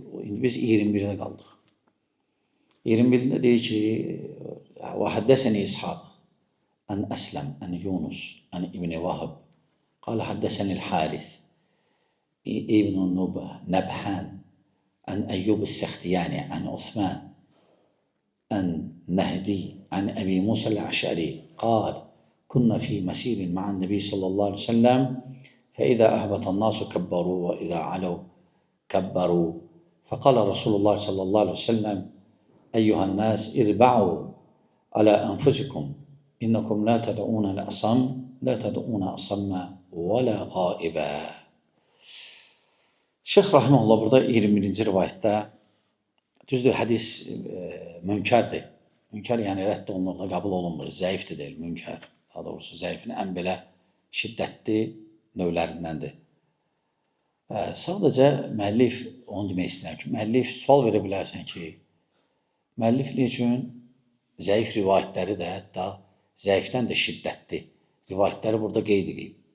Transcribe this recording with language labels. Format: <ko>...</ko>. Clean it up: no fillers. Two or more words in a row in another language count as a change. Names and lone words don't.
<az>İndi biz 21-də qaldıq. 21-də deyir ki,</az> <ar>و حدثني إسحاق عن أسلم عن يونس عن ابن وهب قال حدثني الحارث, ابن نبهان عن أيوب السختياني عن عثمان عن النهدي عن أبي موسى الأشعري, qal, كنا في مسير مع النبي صلى الله عليه وسلم فإذا أهبط الناس كبروا وإذا علوا كبروا فقال رسول الله صلى الله عليه وسلم أيها الناس اربعوا على أنفسكم إنكم لا تدعون الأصم لا تدعون أصم ولا غائبا.</ar> <az>Şeyx rahimehullah burada 21-ci rivayətdə düzdür, hədis münkərdir. Münkər yəni rədd olunur, qəbul olunmur, zəifdir deyil, münkər. Daha doğrusu zəifin ən belə şiddətli növlərindəndir. Sadəcə müəllif, onu demək istəyirəm ki, müəllif sual verə bilərsən ki, müəllif nə üçün zəif rivayətləri də, hətta zəifdən də şiddətli rivayətləri burada qeyd edib.</az>